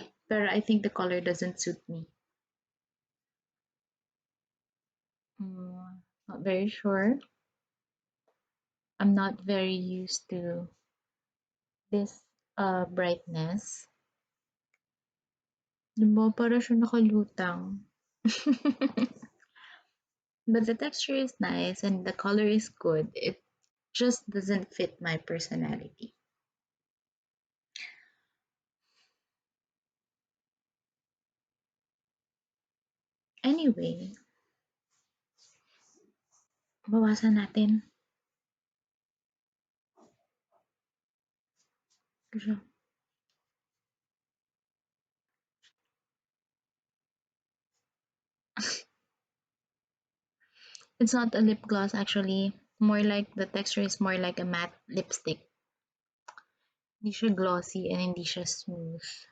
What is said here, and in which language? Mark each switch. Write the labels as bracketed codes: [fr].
[en] Pero I think the color doesn't suit me. Not very sure. I'm not very used to this brightness. [tl] Diba, para siya nakalutang. [en] But the texture is nice and the color is good. It just doesn't fit my personality. [tl] Anyway, bawasan natin. [en] It's not a lip gloss actually. More like the texture is more like a matte lipstick. [tl] Hindi siya glossy and hindi siya smooth.